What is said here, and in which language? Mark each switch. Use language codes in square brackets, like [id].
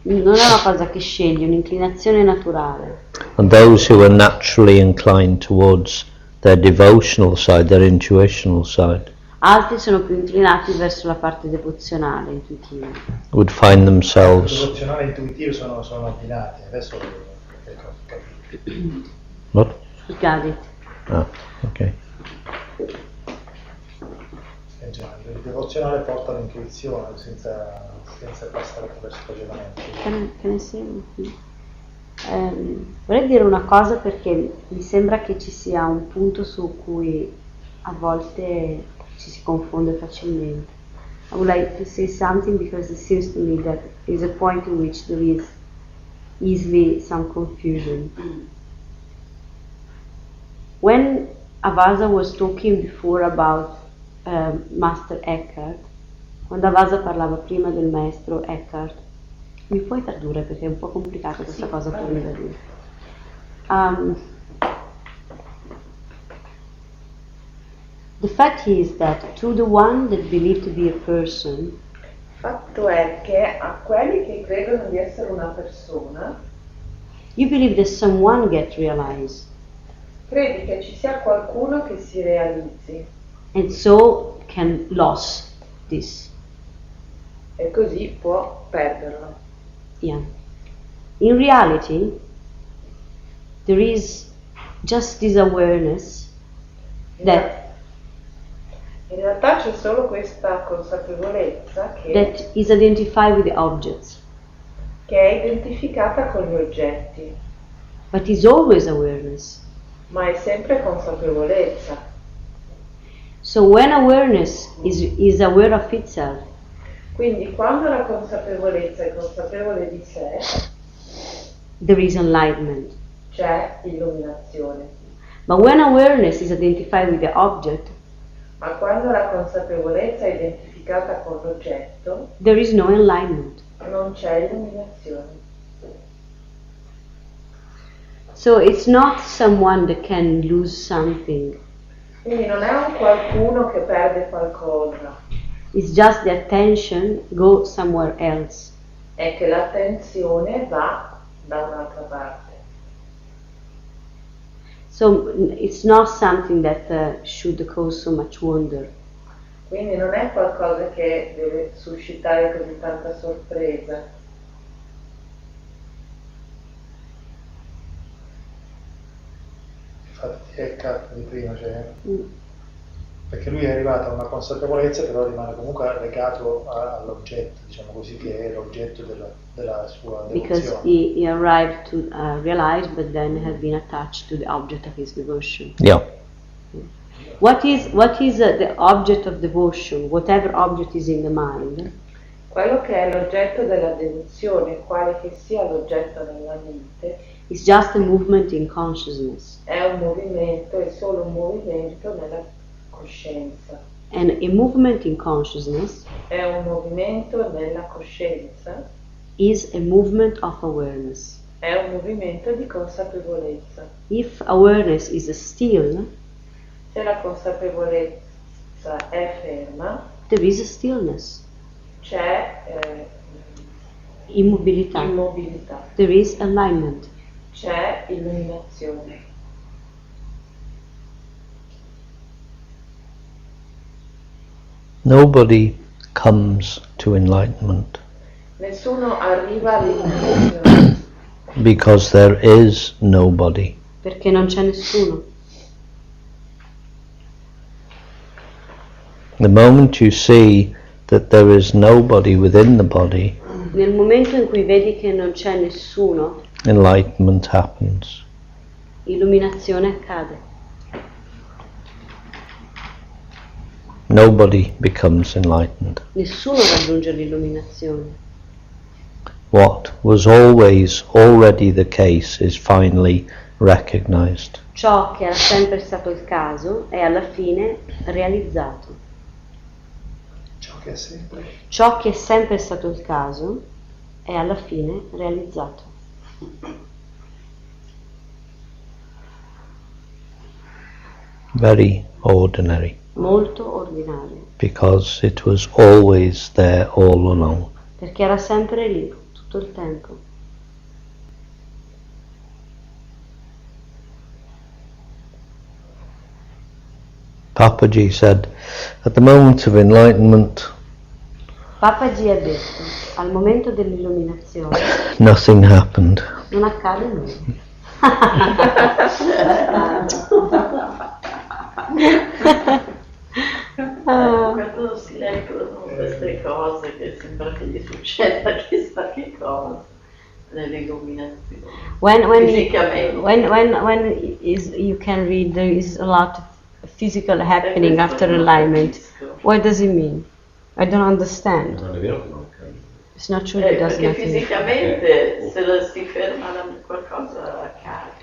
[it] Non è una cosa che scegli, è un'inclinazione naturale. [en] And those who are naturally inclined towards their devotional side, their intuitional side, [it] Altri sono più inclinati verso la parte devozionale, intuitiva. [en] would find themselves. [it] Devozionale e intuitivo sono abbinati, adesso capito. [en] What? You got it. Ah, okay. [it] Il devozionale porta all'intuizione senza passare attraverso il ragionamento. [en] Can I say? [it] Vorrei dire una cosa perché mi sembra che ci sia un punto su cui a volte ci si confonde facilmente. [en] I would like to say something because it seems to me that there is a point in which there is easily some confusion. When Avasa was talking before about Master Eckhart, [it] quando Avasa parlava prima del maestro Eckhart, mi puoi tradurre perché è un po' complicata questa cosa per me da dire. [en] The fact is that to the one that believe to be a person, [it] Fatto è che a quelli che credono di essere una persona, [en] you believe that someone get realized, [it] credi che ci sia qualcuno che si realizzi [en] and so can lose this. [it] e così può perderlo. [en] Yeah. In reality, there is just this awareness that [it] In realtà c'è solo questa consapevolezza [en] that is identified with the objects, [it] che è identificata con gli oggetti, [en] but is always awareness. [it] ma è sempre consapevolezza. [en] So when awareness is aware of itself, [it] Quindi quando la consapevolezza è consapevole di sé, [en] there is enlightenment. [it] c'è illuminazione. [en] But when awareness is identified with the object, [it] Ma quando la consapevolezza è identificata con l'oggetto, [en] there is no enlightenment. [it] non c'è illuminazione. [en] So it's not someone that can lose something. [it] Quindi non è un qualcuno che perde qualcosa, [en] It's just the attention go somewhere else. [it] è che l'attenzione va da un'altra parte. [en] So it's not something that should cause so much wonder. [it] Quindi non è qualcosa che deve suscitare così tanta sorpresa. Infatti Eckhart di prima perché lui è arrivato a una consapevolezza, però rimane comunque legato all'oggetto, diciamo così, che è l'oggetto della sua [en] Because [it] devozione. [en] he arrived to realize, but then has been attached to the object of his devotion. Yeah. What is the object of devotion? Whatever object is in the mind. [it] Quello che è l'oggetto della devozione, quale che sia l'oggetto nella mente, [en] It's just a movement in consciousness. [it] è un movimento, è solo un movimento nella coscienza. [en] And a movement in consciousness [it] È un movimento nella coscienza, [en] is a movement of awareness. [it] è un movimento di consapevolezza. [en] If awareness is still, [it] Se la consapevolezza è ferma, [en] there is a stillness, [it] c'è immobilità. immobilità, [en] There is alignment. [it] c'è illuminazione. [en] Nobody comes to enlightenment [it] Nessuno arriva all'illuminazione [en] because there is nobody. [it] Perché non c'è nessuno. [en] The moment you see that there is nobody within the body, [it] Nel momento in cui vedi che non c'è nessuno, [en] enlightenment happens. [it] illuminazione accade. [en] Nobody becomes enlightened. [it] Nessuno raggiunge l'illuminazione. [en] What was always already the case is finally recognized. [it] Ciò che era sempre stato il caso è alla fine realizzato. Ciò che è sempre. Ciò che è sempre stato il caso è alla fine realizzato. [en] Very ordinary. [it] Molto ordinario. [en] Because it was always there all along. [it] Perché era sempre lì, tutto il tempo. [en] Papaji said, at the moment of enlightenment, [it] Papaji ha detto, al momento dell'illuminazione [en] nothing happened. [it] non accade nulla. Quando si leggono queste cose che sembra che gli succeda chissà che cosa nell'illuminazione. [en] When [it] Fisicamente. [en] you can read there is a lot of physical happening after alignment. What does it mean? I don't understand. [it] Non è vero che non accade. [en] It's not true it does [it] Perché [en] nothing. [it] fisicamente se si ferma qualcosa accade.